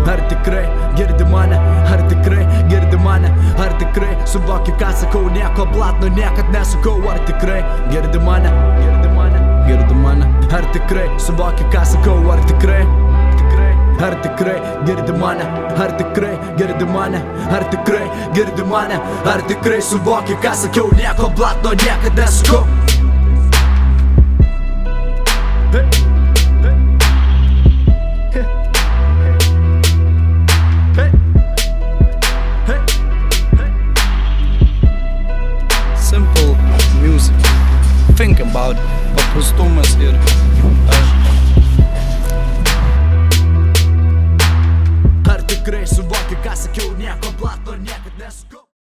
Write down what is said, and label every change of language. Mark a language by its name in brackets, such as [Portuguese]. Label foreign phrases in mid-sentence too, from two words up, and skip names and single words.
[Lithuanian] Ar tikrai girdi mane, ar tikrai girdi mane, ar tikrai suvoki ką sakau, nieko blatno niekad nesakau, ar tikrai girdi mane, girdi mane, girdi mane, ar tikrai suvoki ką sakau, ar tikrai, ar tikrai girdi mane, ar tikrai girdi mane, ar tikrai girdi mane, ar tikrai suvoki ką sakiau, nieko blatno niekad nesakau. [English] Simple music. Think about [Lithuanian] paprastumas ir Ar tikrai suvoki ką sakiau, nieko blatno niekad nesakau.